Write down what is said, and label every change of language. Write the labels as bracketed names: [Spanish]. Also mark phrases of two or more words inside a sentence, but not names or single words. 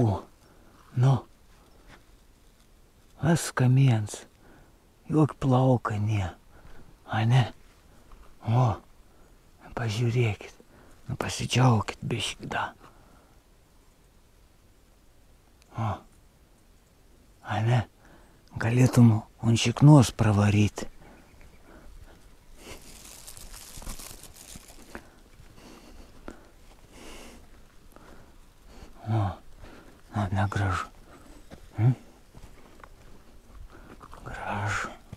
[Lithuanian] Nu, vis kamiens, jok plauka ne, a ne? O, pažiūrėkit, nu pasidžiaukit biškį da. O, a ne? Galėtum ant šiknos pravaryti. O, negražu. Gražu.